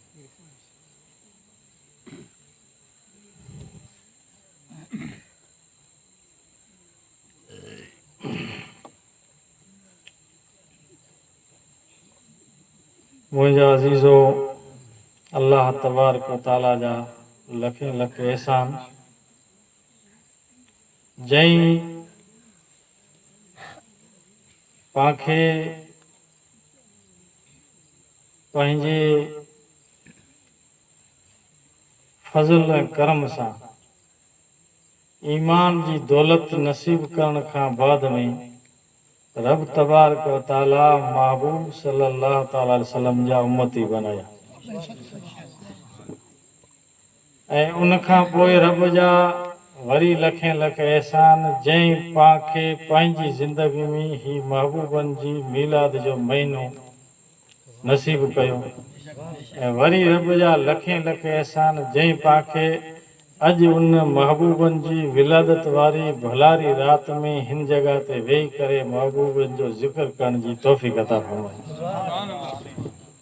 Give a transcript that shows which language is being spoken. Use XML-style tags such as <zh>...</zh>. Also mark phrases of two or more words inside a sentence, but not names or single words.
<sd>मुझा अजीज़ो अल्लाह</sd> <ar>تبارك وتعالى</ar> <sd>जा लखे लखे एहसान जई पाखे पंहिंजे फज़ल ऐं करम सां ईमान जी दौलत नसीब करण खां बाद में रब</sd> <ar>تبارك وتعالى</ar> <sd>महबूब</sd> <ar>صلى الله تعالى عليه وسلم</ar> <sd>जा उम्मती बनाया ऐं उन खां पोइ रब जा वरी लखे लख एहसान जंहिं पाखे पंहिंजी ज़िंदगी में ही महबूबनि जी मीलाद जो महीनो नसीब कयो ऐं वरी रब जा लखे लख एहसान जंहिं पाखे अॼु उन महबूबनि जी विलादत वारी भलारी रात में हिन जगह ते वेही करे महबूबनि जो ज़िक्र करण जी तौफ़ीक़ अता फरमाई।</sd>